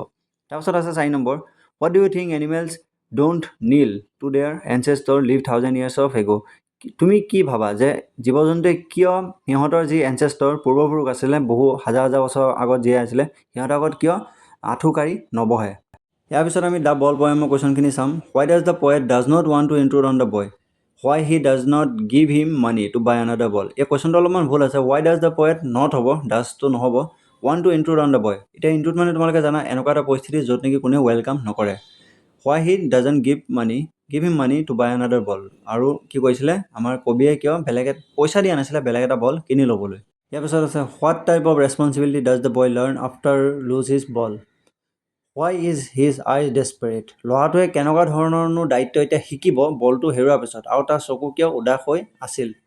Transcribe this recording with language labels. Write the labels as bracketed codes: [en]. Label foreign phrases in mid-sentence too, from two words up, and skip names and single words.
[as] তাৰপিছত আছে 4 নম্বৰ [en] what do you think animals don't kneel to their ancestor lived 1000 years of ago. [as] তুমি কি ভাবা যে জীৱ জন্তুৱে কিয় সিহঁতৰ যি এনচেষ্টৰ পূৰ্বপুৰুষ আছিলে, বহু হাজাৰ হাজাৰ বছৰ আগত জীয়াই আছিলে, সিহঁতৰ আগত কিয় আঁঠুকাৰি নবহে। ইয়াৰ পিছত আমি দ্য বল পয়েমৰ কুৱেশ্যনখিনি চাম। [en] Why does the poet does not want to intrude on the boy. Why he does not give him money to buy another ball. [as] এই কুৱেশ্যনটো অলপমান ভুল আছে। [en] why does the poet not [as] হ'ব, ডাজটো নহ'ব, [en] want to intrude on the boy. [as] এতিয়া ইনট্ৰুড মানে তোমালোকে জানা এনেকুৱা এটা পৰিস্থিতি য'ত নেকি কোনেও ৱেলকাম নকৰে। [en] Why he doesn't give him money to buy another ball. [as] আৰু কি কৈছিলে আমাৰ কবিয়ে কিয় পইচা দিয়া নাছিলে বেলেগ এটা বল কিনি ল'বলৈ। ইয়াৰ পিছত আছে [en] what type of responsibility does the boy learn after lose his ball. Why is his eyes desperate. [as] ল'ৰাটোৱে কেনেকুৱা ধৰণৰনো দায়িত্ব এতিয়া শিকিব বলটো হেৰুৱাৰ পিছত, আৰু তাৰ চকু কিয় উদাস হৈ আছিল।